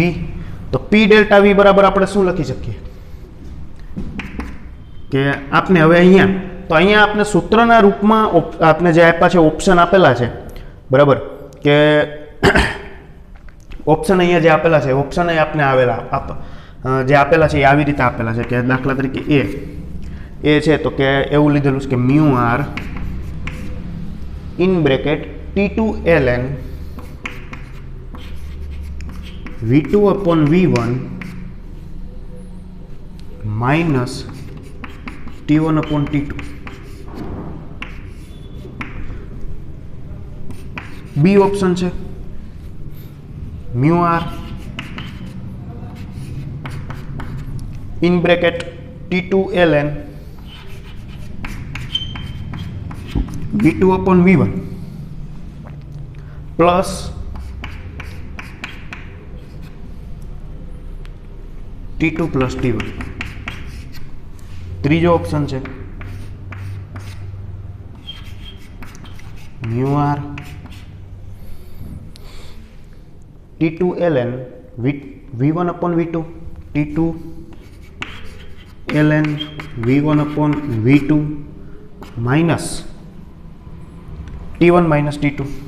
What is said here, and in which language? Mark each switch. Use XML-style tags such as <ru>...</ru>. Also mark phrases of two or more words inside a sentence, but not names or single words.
<gu>તો P ડેલ્ટા V બરાબર આપણે શું લખી શકીએ કે આપને હવે અહીંયા, તો અહીંયા આપણે સૂત્રના રૂપમાં આપને જે આપ્યા છે ઓપ્શન આપેલા છે, બરાબર, કે ઓપ્શન અહીંયા જે આપેલા છે, ઓપ્શન આપને આવેલા જે આપેલા છે એ આવી રીતે આપેલા છે કે દાખલા તરીકે એ છે તો કે એવું લીધેલું છે કે</gu> <en>mu R in bracket T2 ln V2 upon V1 minus T1 upon T2. B option है mu R in bracket T2 ln V2 upon V1 plus T2 plus T1.</en> <gu>ત્રીજો ઓપ્શન છે</gu> <en>mu R T2 ln V1 upon V2 T2 ln V1 upon V2 minus T1 minus T2.</en>